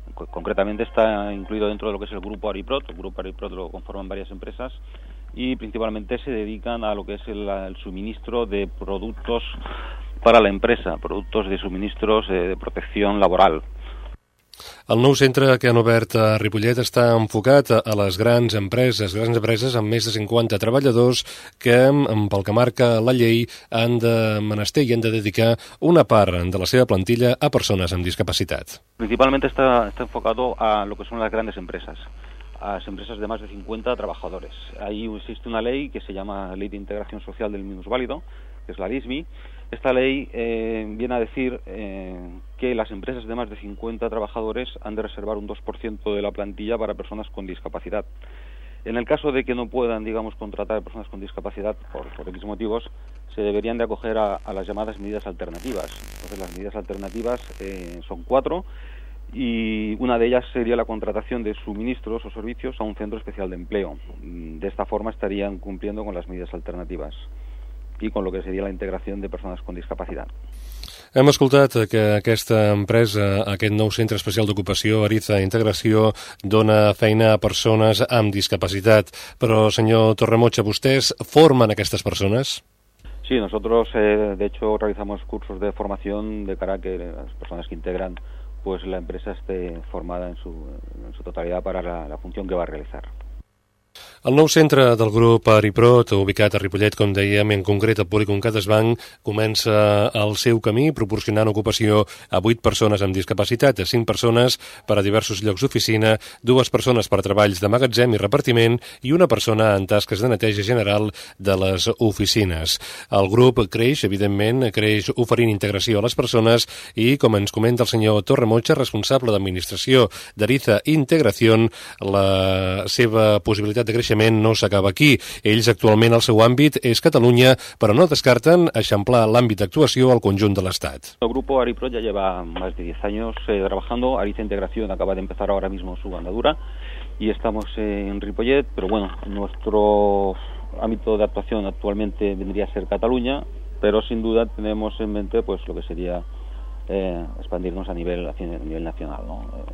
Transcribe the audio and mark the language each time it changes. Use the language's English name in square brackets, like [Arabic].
[Spanish] Concretamente está incluido dentro de lo que es el grupo Ariprot. El grupo Ariprot lo conforman varias empresas y principalmente se dedican a lo que es el suministro de productos para la empresa, productos de suministros de protección laboral. [Catalan] El nou centre que han obert a Ripollet està enfocat a les grans empreses amb més de 50 treballadors que, pel que marca la llei, han de menester i han de dedicar una part de la seva plantilla a persones amb discapacitat. Principalment està enfocat a lo que són les grans empreses, a les empreses de més de 50 treballadors. [Spanish] Ahí existe una llei que se llama Ley de Integración Social del Minusválido, que és la LISMI. Esta ley viene a decir que las empresas de más de 50 trabajadores han de reservar un 2% de la plantilla para personas con discapacidad. En el caso de que no puedan, digamos, contratar personas con discapacidad por X motivos, se deberían de acoger a las llamadas medidas alternativas. Entonces, las medidas alternativas son cuatro, y una de ellas sería la contratación de suministros o servicios a un centro especial de empleo. De esta forma estarían cumpliendo con las medidas alternativas y con lo que sería la integración de personas con discapacidad. [Catalan] Hem escoltat que aquesta empresa, aquest nou centre especial d'ocupació, Ariza Integració, dona feina a persones amb discapacitat. Però, senyor Torremocha, vostès formen aquestes persones? [Spanish] Sí, nosotros, de hecho, realizamos cursos de formación de cara a que las personas que integran pues la empresa esté formada en su totalidad para la función que va a realizar. [Catalan] El nou centre del grup Ariprot, ubicat a Ripollet, com dèiem, en concret al Polígon Cadesbanc, comença el seu camí proporcionant ocupació a 8 persones amb discapacitat, a 5 persones per a diversos llocs d'oficina, 2 persones per a treballs de magatzem i repartiment i una persona en tasques de neteja general de les oficines. El grup creix, evidentment, creix oferint integració a les persones i, com ens comenta el senyor Torremocha, responsable d'administració d'Ariza Integración, la seva possibilitat de creixer no s'acaba aquí. Ells actualment el seu àmbit és Catalunya, però no descarten eixamplar l'àmbit d'actuació al conjunt de l'Estat. [Spanish] El grupo Ariprot ya lleva más de 10 años trabajando. Ariza Integración acaba de empezar ahora mismo su andadura y estamos en Ripollet, pero bueno, nuestro ámbito de actuación actualmente vendría a ser Catalunya, pero sin duda tenemos en mente pues lo que sería expandirnos a nivel nacional, ¿no?